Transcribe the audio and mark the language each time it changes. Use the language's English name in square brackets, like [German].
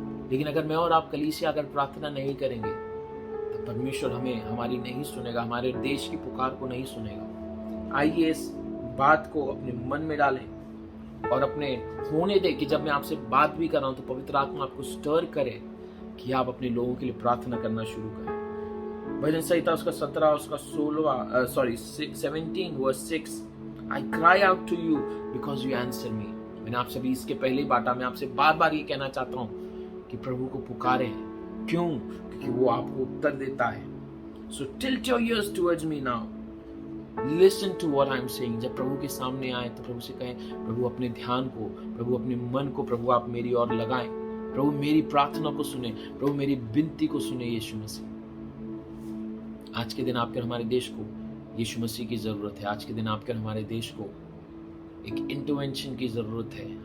[Hindi] लेकिन अगर मैं और आप कलीसिया अगर प्रार्थना नहीं करेंगे, तो परमेश्वर हमारी नहीं सुनेगा, हमारे देश की पुकार को नहीं सुनेगा। आइए इस बात को अपने मन में डालें और अपने होने दें कि जब मैं आपसे बात भी कर रहा हूं, तो पवित्र आत्मा आपको स्टर करे कि आप अपने लोगों के लिए प्रार्थना करना शुरू करें। भजन संहिता उसका 17 उसका 17 [English] verse 6, I cry out to you because you answer me। [Hindi] मैंने आप सभी इसके पहले ही बांटा, मैं आपसे बार बार ये कहना चाहता हूँ कि प्रभु को पुकारें। क्यों? क्योंकि वो आपको उत्तर देता है। [English] So tilt your ears towards me now। Listen to what I am saying. [Hindi] जब प्रभु के सामने आए तो प्रभु से कहें, प्रभु अपने ध्यान को, प्रभु अपने मन को, प्रभु आप मेरी ओर लगाएं। प्रभु मेरी प्रार्थना को सुने, प्रभु मेरी विनती को सुने यीशु मसीह। आज के दिन आपके और हमारे देश को यीशु मसीह की जरूरत है। आज के दिन आपके और हमारे देश को एक इंटरवेंशन की जरूरत है।